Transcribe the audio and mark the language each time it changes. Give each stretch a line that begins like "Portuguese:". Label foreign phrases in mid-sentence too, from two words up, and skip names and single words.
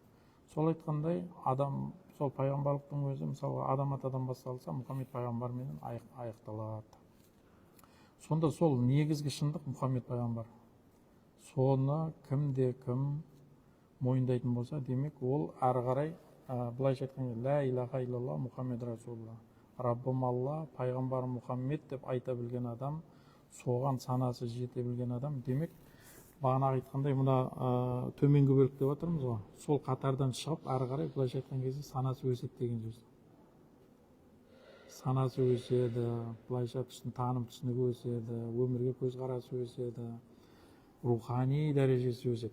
Kazakh: Сол айтқандай, адам, сол пайғамбарлықтың өзі, мысалы, адам атадан басталса, Мұхаммед пайғамбармен аяқталады. Сонда сол негізгі шындық Мұхаммед пайғамбар. Соны кім мойындайтын болса, демек ол әрі қарай былайша айтқанда
Arabic: لا إله إلا الله محمد رسول الله.
Kazakh: Раббым Алла, пайғамбарым Мұхаммед деп айта білген адам, соған санасы жете білген адам, демек бағана айтқандай мына төменгі бөлік деп отырмыз ғой. Сол қатардан шығып, әрі қарай былайша айтқан кезде санасы өседі деген сөз. Санасы өседі, былайша таным түсінігі өседі, өмірге көзқарасы өседі, рухани дәрежесі өседі.